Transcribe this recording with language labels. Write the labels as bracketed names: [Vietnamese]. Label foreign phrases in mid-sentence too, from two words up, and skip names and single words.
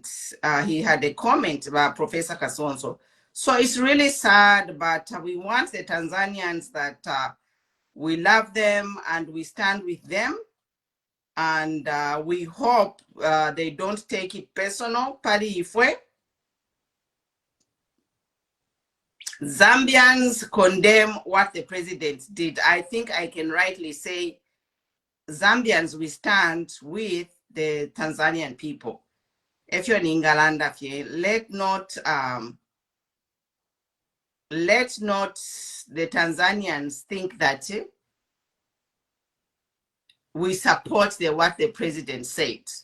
[English] He had a comment about Professor Kasonso. So it's really sad, but we want the Tanzanians that we love them and we stand with them. And we hope they don't take it personal. [Bemba] Pali Ifwe. [English] Zambians condemn what the president did. I think I can rightly say Zambians, we stand with the Tanzanian people. If you're in Ingalanda, let not the Tanzanians think that we support what the president said.